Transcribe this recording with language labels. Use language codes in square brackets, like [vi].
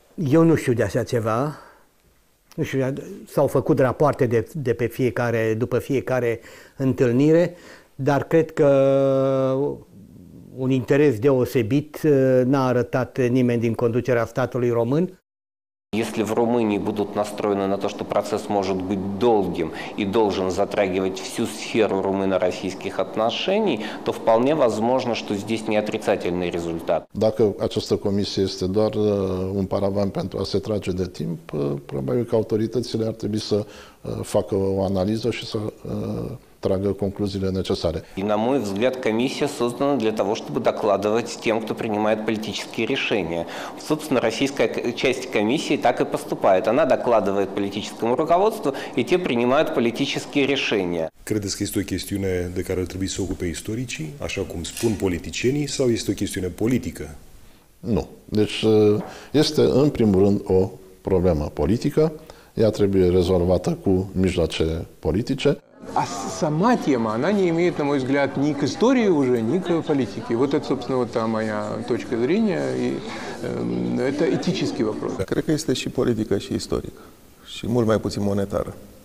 [ro] Eu nu știu de așa ceva. Nu știu, s-au făcut rapoarte după fiecare întâlnire, dar cred că un interes deosebit n-a arătat nimeni din conducerea statului român. [ru] Если в Румынии будут настроены на то, что процесс может быть долгим и должен затрагивать всю сферу румыно-российских отношений, то вполне возможно, что здесь не отрицательный результат. [ro] Dacă această comisie este doar un paravan pentru a se trage de timp, probabil că autoritățile ar trebui să facă o analiză și să tragă concluziile necesare. [ru] И, на мой взгляд, комиссия создана для того, чтобы докладывать тем, кто принимает политические решения. Собственно, российская часть комиссии так и поступает. Она докладывает политическому руководству, и те принимают политические решения. [ro] Credeți că este o chestiune de care ar trebui să ocupe istoricii, așa cum spun politicienii, sau este o chestiune politică? Nu. Deci este, în primul rând, o problemă politică. Ea trebuie rezolvată cu mijloace politice. [ru] А сама тема, она не имеет, на мой взгляд, ни к истории уже, ни к политике. Вот это, собственно, вот та моя точка зрения, и это этический вопрос. [ro] Cred că este și politică și istorică, și mult mai puțin monetară.